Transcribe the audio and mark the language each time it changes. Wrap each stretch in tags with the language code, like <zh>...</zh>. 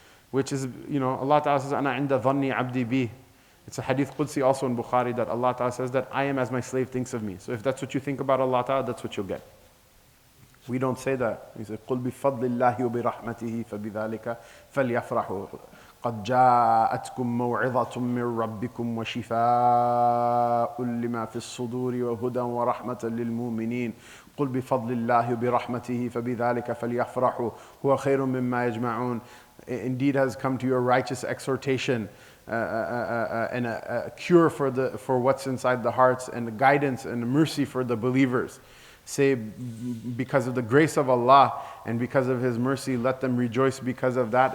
<en>Which is, you know, Allah Ta'ala says,</en> <ar>Ana inda dhanni abdi bi.</ar> <en>It's a hadith Qudsi also in Bukhari that Allah Ta'ala says that I am as my slave thinks of me. So if that's what you think about Allah Ta'ala, that's what you'll get. We don't say that. We say,</en> <ar>قُلْ بِفَضْلِ اللَّهِ وَبِرَحْمَتِهِ فَبِذَلِكَ فَلْيَفْرَحُوا. قد جاءتكم موعظة من ربكم وشفاء لما في الصدور وهدى ورحمة للمؤمنين قل بفضل الله وبرحمته فبذلك فليفرحوا هو خير مما يجمعون.</ar> <en>Indeed has come to you a righteous exhortation and a cure for what's inside the hearts, and guidance and mercy for the believers. Say, because of the grace of Allah and because of His mercy, let them rejoice because of that.</en>